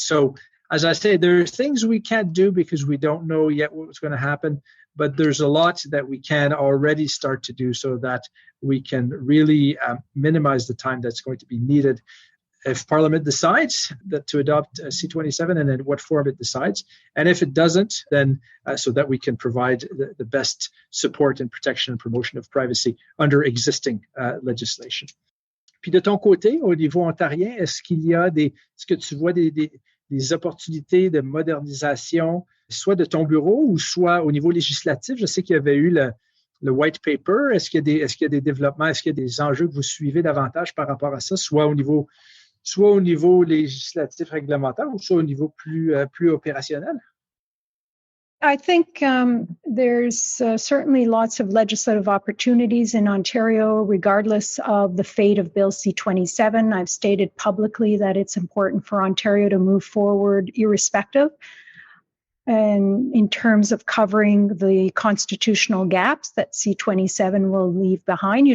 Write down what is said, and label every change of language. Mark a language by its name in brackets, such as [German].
[English] So, as I say, there are things we can't do because we don't know yet what's going to happen, but there's a lot that we can already start to do so that we can really minimize the time that's going to be needed if Parliament decides that to adopt C-27 and in what form it decides. And if it doesn't, then so that we can provide the best support and protection and promotion of privacy under existing legislation. [French] Puis de ton côté, au niveau ontarien, est-ce que tu vois des opportunités de modernisation, soit de ton bureau ou soit au niveau législatif? Je sais qu'il y avait eu le white paper? Est-ce qu'il y a des développements, est-ce qu'il y a des enjeux que vous suivez davantage par rapport à ça, soit au niveau législatif réglementaire ou soit au niveau plus opérationnel? [English] I think there's certainly lots of legislative opportunities in Ontario, regardless of the fate of Bill C-27. I've stated publicly that it's important for Ontario to move forward irrespective, and in terms of covering the constitutional gaps that C-27 will leave behind.